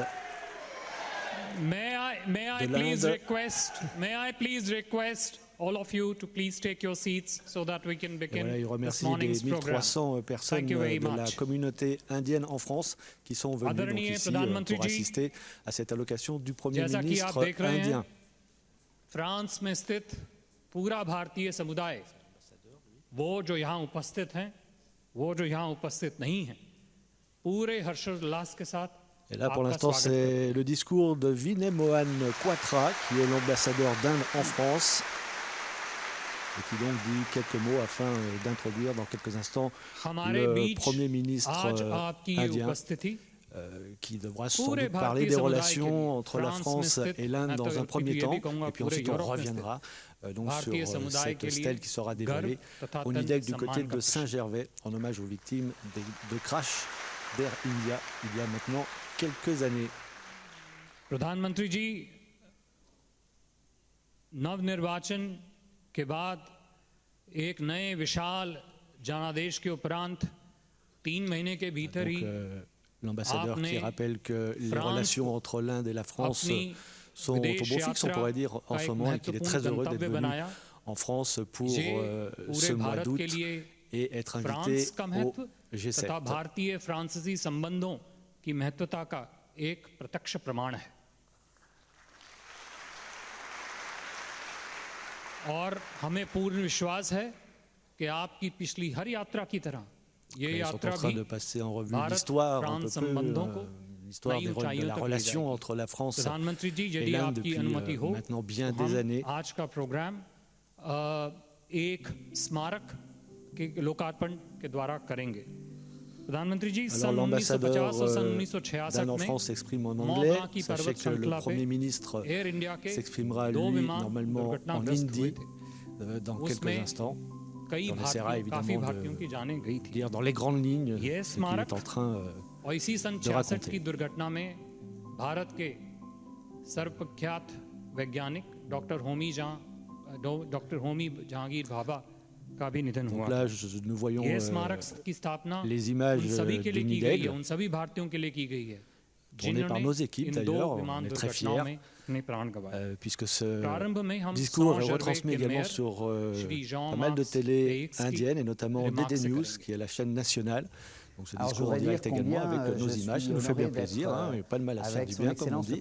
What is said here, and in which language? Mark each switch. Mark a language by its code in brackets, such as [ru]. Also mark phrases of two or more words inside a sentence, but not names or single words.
[en] May I please request all of you to please take your seats so that we can begin [fr] voilà, il [en] this [fr] remercie [en] morning's [fr] les [en] program. [fr] 1300 personnes de la communauté indienne en France qui sont venues donc ici pour assister à cette allocation du Premier ministre indien. [hi] France में स्थित पूरा भारतीय समुदाय, वो जो यहाँ उपस्थित हैं, वो जो यहाँ उपस्थित नहीं हैं, पूरे हर्षोल्लास के साथ. [fr] Et là, pour l'instant, c'est le discours de Vinay Mohan Quatra, qui est l'ambassadeur d'Inde en France, et qui donc dit quelques mots afin d'introduire dans quelques instants le Premier ministre indien, qui devra sans doute parler des relations entre la France et l'Inde dans un premier temps, et puis ensuite on reviendra donc sur cette stèle qui sera dévoilée au Nid d'Aigle du côté de Saint-Gervais, en hommage aux victimes de crash d'Air India il y a maintenant quelques années. [hi] प्रधानमंत्री जी, नवनिर्वाचन के बाद एक नए विशाल जनादेश के उपरांत 3 महीने के भीतर ही [fr] l'ambassadeur qui rappelle que les relations entre l'Inde et la France sont au beau fixe, on pourrait dire, en ce moment, et qu'il est très heureux d'être venu en France pour ce mois d'août et être invité au G7. [hi] तथा भारतीय फ्रांसीसी संबंधों की महत्वता का एक प्रत्यक्ष प्रमाण है. और हमें पूर्ण विश्वास है कि आपकी पिछली हर यात्रा की तरह ये यात्रा भी भारत-फ्रांस संबंधों को नई ऊंचाइयों तक ले जाएगी. प्रधानमंत्री जी, यदि आपकी अनुमति हो, हम आज का प्रोग्राम एक स्मारक के लोकार्पण के द्वारा करेंगे. प्रधानमंत्री जी, [fr] Alors l'ambassadeur d'Inde en France s'exprime en anglais. Sachez que le Premier ministre s'exprimera lui normalement en hindi dans quelques instants. On essaiera évidemment de lire dans les grandes lignes ce qu'il est en train [hi] और इसी सन 66 की दुर्घटना में भारत के सर्वप्रख्यात वैज्ञानिक डॉक्टर होमी जहांगीर भाभा का भी निधन हुआ। [fr] Nous voyons [hi] की स्थापना [fr] les images du Nidaigle, [hi] उन सभी भारतीयों के लिए की गई है [fr] tournées par nos équipes d'ailleurs, on est très fiers, puisque ce discours est retransmis également sur pas mal de télé indiennes et notamment DD News, qui est la chaîne nationale. Donc ce discours en direct également avec nos images, ça nous fait bien plaisir, pas de mal à faire du bien comme on dit.